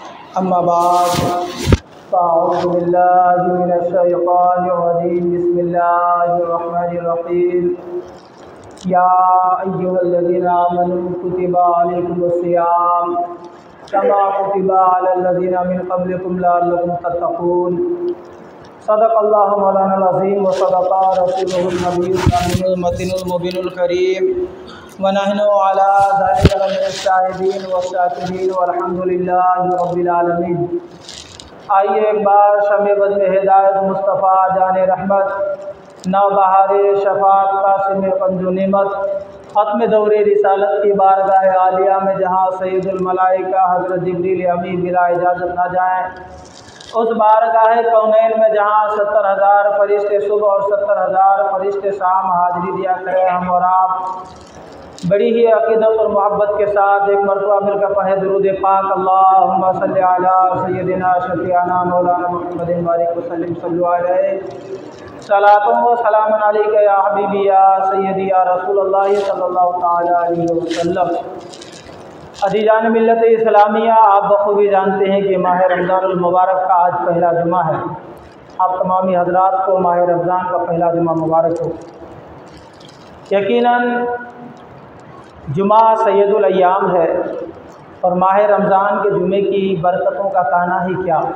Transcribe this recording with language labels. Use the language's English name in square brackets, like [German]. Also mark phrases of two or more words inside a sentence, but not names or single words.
[Arabic] أما بعد فأعوذ بالله من الشيطان الرجيم بسم الله الرحمن الرحيم يا أيها الذين آمنوا كتب عليكم الصيام كما كتب على الذين من قبلكم لعلكم تتقون. صدق الله مولانا العظيم وصدق رسوله النبي الأمين المتين المبين الكريم ونحن على ذلك لمن الشاهدين وشاكرين والحمد لله رب العالمين. [Urdu] آئیے ایک بار شمع بزم ہدایت مصطفیٰ جان رحمت نوبہار شفاعت قاسم کنز نعمت ختم دور رسالت کی بارگاہ عالیہ میں جہاں سید الملائکہ حضرت جبریل امین بلا اجازت نہ جائیں، اس بارگاہ کونین میں جہاں 70,000 فرشتے صبح اور 70,000 فرشتے شام حاضری دیا کریں، ہم اور آپ بڑی ہی عقیدت اور محبت کے ساتھ ایک مرتبہ مل کر پڑھے درود پاک. [Arabic] اللهم صل على سيدنا شفيعنا مولانا محمد بارك وسلم صلوا عليه صلاة وسلام عليك يا حبيبي يا سيدي يا رسول الله صلى الله تعالى عليه وسلم. [Urdu] عزیزان ملت اسلامیہ، آپ بخوبی جانتے ہیں کہ ماہ رمضان المبارک کا آج پہلا جمعہ ہے. آپ تمامی حضرات کو ماہ رمضان کا پہلا جمعہ مبارک ہو. یقیناً جمعہ سید الایام ہے اور ماہ رمضان کے جمعے کی برکتوں کا کہنا ہی کیا.